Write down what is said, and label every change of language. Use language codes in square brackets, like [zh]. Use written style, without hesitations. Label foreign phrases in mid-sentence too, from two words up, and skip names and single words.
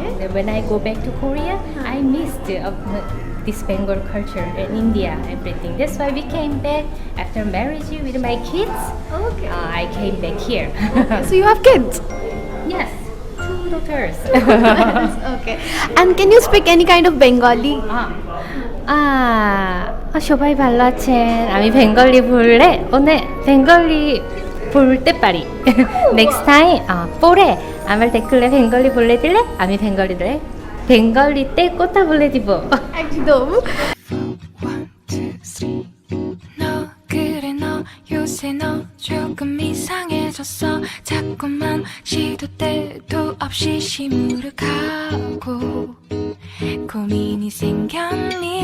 [en] And when I go back to Korea, I missed this Bengal culture in India, everything. That's why we came back after marriage with my kids. Okay. I came back here. So you have kids? Yes, 2 daughters. Okay. And can you speak any kind of Bengali? [bn] সবাই ভালো আছেন। আমি বেঙ্গলি বললে 오늘 বেঙ্গলি বলতে পারি। [en] next time [bn] পরে আমার দেখলে বেঙ্গলি বলে দিলে আমি বেঙ্গলিতে কথা বলে দিব। একদম। [ko] 너 그래 너 요새 너 조금 이상해졌어 자꾸만 시도 때도 없이 시무룩하고 고민이 생겼니